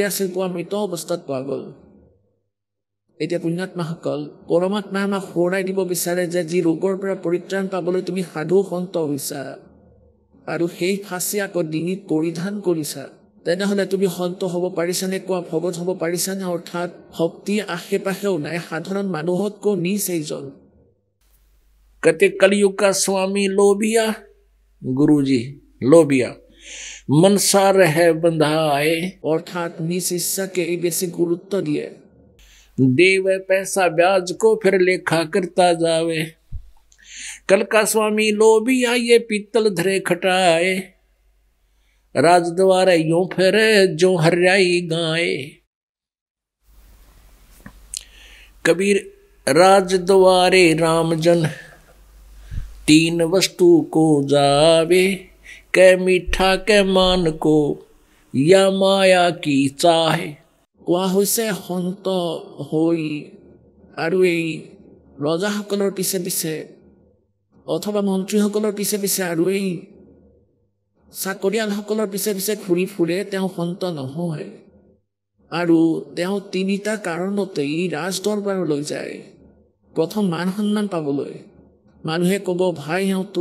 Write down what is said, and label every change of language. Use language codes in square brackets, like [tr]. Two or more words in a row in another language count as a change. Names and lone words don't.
[as] আছিল পোৱা মৃত অৱস্থাত পোৱা গ'ল এতিয়া পুণ্যাত্মাসকল পৰমাত্মাই আমাক সোঁৱৰাই দিব বিচাৰে যে যি ৰোগৰ পৰা পৰিত্ৰাণ পাবলৈ তুমি সাধু সন্ত হৈছা আৰু সেই ফাঁচি আকৌ ডিঙিত পৰিধান কৰিছা তেনেহ'লে তুমি সন্ত হ'ব পাৰিছানে কোৱা ভগত হ'ব পাৰিছানে অৰ্থাৎ ভক্তি আশে পাশেও নাই সাধাৰণ মানুহতকৈ নিচ এইজন [hi] कहते कलयुग का स्वामी लोभिया गुरुजी लोभिया मनसा रहे बंधाए [as] অৰ্থাৎ নিজ ইচ্ছাকে এই বেছি গুৰুত্ব দিয়ে [hi] देवे पैसा ब्याज को फिर लेखा करता जावे कल का स्वामी लोभिया ये पीतल धरे खटाए राजद्वारे यूं फिरे जो हरियाई गाए कबीर राजद्वारे रामजन 3 वस्तु को जावे कै मीठा कै मान को या माया की चाहे [as] কোৱা হৈছে সন্ত হৈ আৰু এই ৰজাসকলৰ পিছে পিছে অথবা মন্ত্ৰীসকলৰ পিছে পিছে আৰু এই চাকৰিয়ালসকলৰ পিছে পিছে ঘূৰি ফুৰে তেওঁ সন্ত নহয় আৰু তেওঁ 3টা কাৰণতেই ৰাজদৰবাৰলৈ যায় প্ৰথম মান সন্মান পাবলৈ মানুহে ক'ব ভাই এওঁতো